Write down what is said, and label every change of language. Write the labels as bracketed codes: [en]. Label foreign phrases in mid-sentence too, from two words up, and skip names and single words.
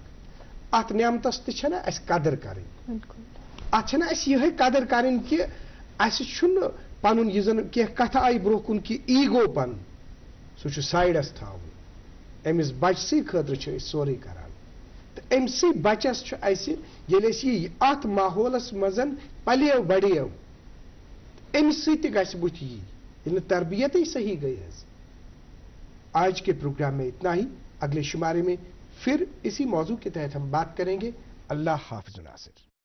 [ks] اتھ نعمتس تہِ چھنہ اسہِ قدر کرٕنۍ، اتھ چھنہ اسہِ یِہے قدر کرٕنۍ کہ اسہِ چھُنہٕ پنُن یہِ زن کینٛہہ کتھٕ آیہِ برونٛہہ کُن کہ ایگو پنُن سُہ چھُ سایڈس تھاوُن. أمِس بچسٕے خٲطرٕ چھِ أسۍ سورُے کران، تہٕ أمسٕے بچس چھُ اسہِ ییٚلہِ أسۍ یہِ اتھ ماحولس منٛز پلیو بڑیو، أمِس سۭتۍ تہِ گژھِ بُتھِ یی ییٚلہِ نہٕ تربیتٕے صحیح گئی حظ. [ur] آج کے پروگرام میں اتنا ہی. اگلے شمارے میں پھر اسی موضوع کے تحت ہم بات کریں گے. اللہ حافظ ناصر.